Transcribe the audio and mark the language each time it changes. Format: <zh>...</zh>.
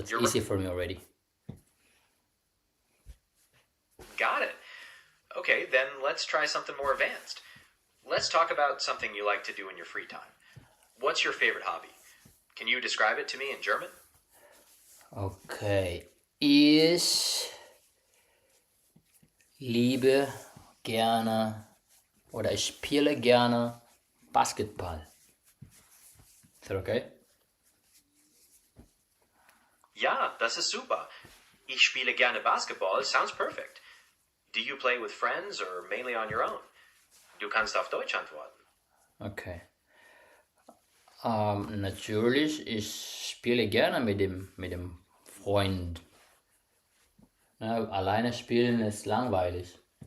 <en>You're easy for me already. Got it. Okay, then let's try something more advanced. Let's talk about something you like to do in your free time. What's your favorite hobby? Can you describe it to me in German? Okay.</en> <de>Ich liebe gerne oder ich spiele gerne Basketball.</de> <en>Is that okay?</en> <de>Ja, das ist super. Ich spiele gerne Basketball.</de> <en>Sounds perfect. Do you play with friends or mainly on your own?</en> <de>Du kannst auf Deutsch antworten.</de> <en>Okay.</en> <de>Natürlich, ich spiele gerne mit dem Freund. Ja, alleine spielen ist langweilig.</de>